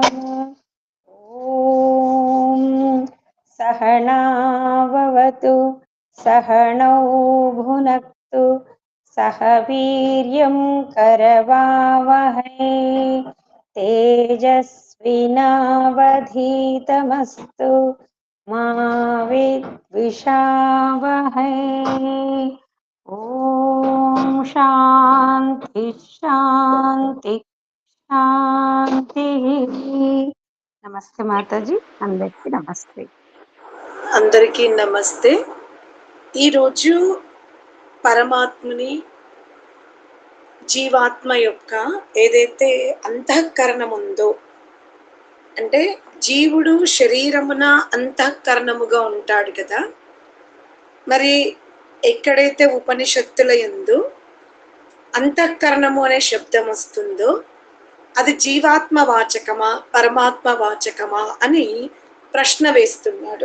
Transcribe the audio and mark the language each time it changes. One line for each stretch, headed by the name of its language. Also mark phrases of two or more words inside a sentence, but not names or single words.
Sanskrit: सहनाववतु सहनौ भुनक्तु सह वीर्यं करवावहै तेजस्विनावधीतमस्तु मा विद्विषावहै। ॐ शान्ति शान्ति शान्ति।
Telugu: నమస్తే మాతాజీ, అందరికీ నమస్తే. అందరికీ నమస్తే. ఈరోజు పరమాత్మని జీవాత్మ యొక్క ఏదైతే అంతఃకరణం ఉందో, అంటే జీవుడు శరీరమున అంతఃకరణముగా ఉంటాడు కదా, మరి ఎక్కడైతే ఉపనిషత్తుల యందు అంతఃకరణము అనే శబ్దం వస్తుందో అది జీవాత్మ వాచకమా పరమాత్మ వాచకమా అని ప్రశ్న వేస్తున్నాడు.